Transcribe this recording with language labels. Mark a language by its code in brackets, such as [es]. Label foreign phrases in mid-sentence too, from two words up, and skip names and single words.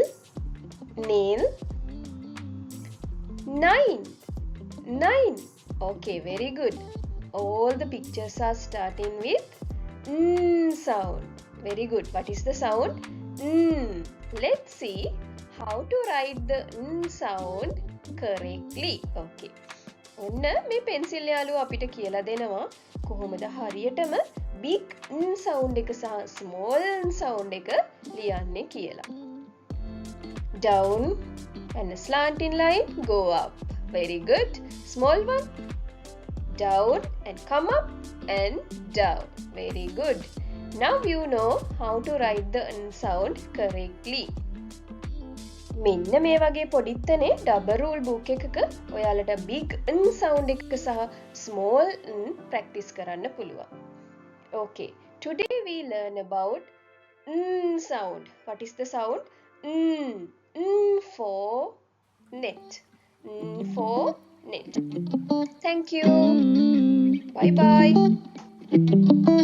[en] Nail. Nine. Nine. Okay, very good. All the pictures are starting with sound. Very good. What is the sound? Let's see how to write the sound correctly. [si] Okay. ඔන්න මේ පෙන්සිල් යාළුවා අපිට කියලා දෙනවා කොහොමද හරියටම [en] big sound [si] එක සහ [en] small sound [si] එක ලියන්නේ කියලා. [en] Down and a slanting line, go up. Very good. Small one. Down and come up and down. Very good. Now you know how to write the sound correctly. [si] මෙන්න මේ වගේ පොඩිත්තනේ [en] double rule book [si] එකක ඔයාලට [en] big sound [si] එක සහ [en] small practice [si] කරන්න පුළුවන්. [en] Okay. Today we learn about sound. What is the sound? For net. For net. Thank you. Bye bye.